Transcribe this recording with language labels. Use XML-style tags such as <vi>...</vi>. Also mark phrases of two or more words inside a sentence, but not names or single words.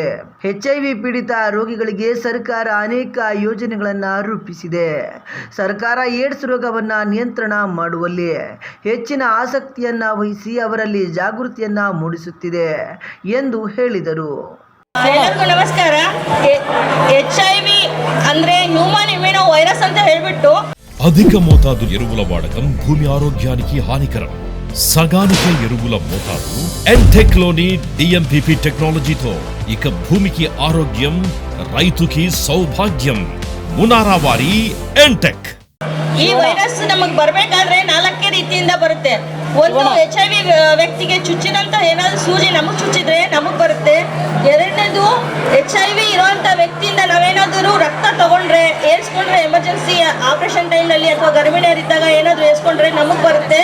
<kn>HIV ಪೀಡಿತ ರೋಗಿಗಳಿಗೆ ಸರ್ಕಾರ ಅನೇಕ ಯೋಜನೆಗಳನ್ನು ರೂಪಿಸಿದೆ. ಸರ್ಕಾರ ಏಡ್ಸ್ ರೋಗವನ್ನ ನಿಯಂತ್ರಣ ಮಾಡುವಲ್ಲಿ ಹೆಚ್ಚಿನ ಆಸಕ್ತಿಯನ್ನ ವಹಿಸಿ ಅವರಲ್ಲಿ ಜಾಗೃತಿಯನ್ನ ಮೂಡಿಸುತ್ತಿದೆ ಎಂದು ಹೇಳಿದರು. ಎಲ್ಲರಿಗೂ ನಮಸ್ಕಾರ. HIV ಅಂದ್ರೆ</kn> <en>human immuno virus</en> <kn>ಅಂತ ಹೇಳ್ಬಿಟ್ಟು</kn> <te>అధిక మోతాదు ఎరువుల వాడకం భూమి ఆరోగ్యానికి హానికరం. సగానిక ఎరువుల మోతాదు ఎంటెక్ లోని DMPP టెక్నాలజీతో ఇక భూమికి ఆరోగ్యం, రైతుకి సౌభాగ్యం. మునారా వారి ఎంటెక్.</te> <kn>ಈ ವೈರಸ್ ನಮಗೆ ಬರಬೇಕಾದ್ರೆ 4 ರೀತಿಯಿಂದ ಬರುತ್ತೆ. ಒಂದು HIV ವ್ಯಕ್ತಿಗೆ ಚುಚ್ಚಿನಂತ ಏನಾದ್ರು ಸೂಜಿ ನಮಗೆ ಚುಚ್ಚಿದ್ರೆ ನಮಗೆ ಬರುತ್ತೆ. ಎರಡನೇದು HIV ಇರುವಂತ ವ್ಯಕ್ತಿಯಿಂದ ನಾವೇನಾದರೂ ರಕ್ತ ತಗೊಂಡ್ರೆ ಏರ್ಸ್ಕೊಂಡ್ರೆ ಎಮರ್ಜೆನ್ಸಿ ಆಪರೇಷನ್ ಟೈಮ್ನಲ್ಲಿ ಅಥವಾ ಗರ್ಭಿಣಿಯರಿದ್ದಾಗ ಏನಾದರೂ ಏರ್ಸ್ಕೊಂಡ್ರೆ ನಮಗೆ ಬರುತ್ತೆ.</kn>